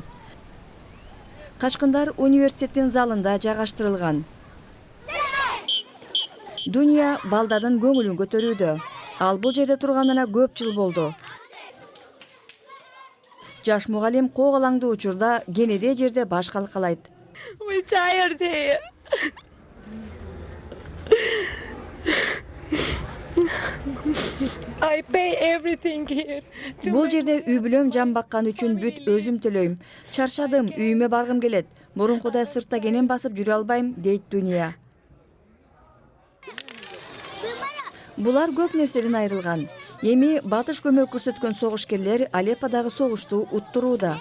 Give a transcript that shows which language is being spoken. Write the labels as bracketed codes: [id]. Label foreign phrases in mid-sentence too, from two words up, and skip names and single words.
[ky] Качкындар университеттин залында жайгаштырылган. Дүйнө балдардын көңүлүн көтөрүүдө. Ал бул жерде турганына көп жыл болду. Жаш мугалим коголаңдуу учурда кенеде жерде баш калкалайт. [en] We tired here. I pay everything here. [ky] Бул жерде үй бүлөм жан баккан үчүн бүт өзүм төлөйм. Чарчадым, үйүмө баргым келет. Мурункудай сыртта кенен басып жүрө албайм, дейт Дүйнө. Булар көп нерседен айрылган. Эми батыш көмөк көрсөткөн согушкерлер Алепподагы согушту уттурууда.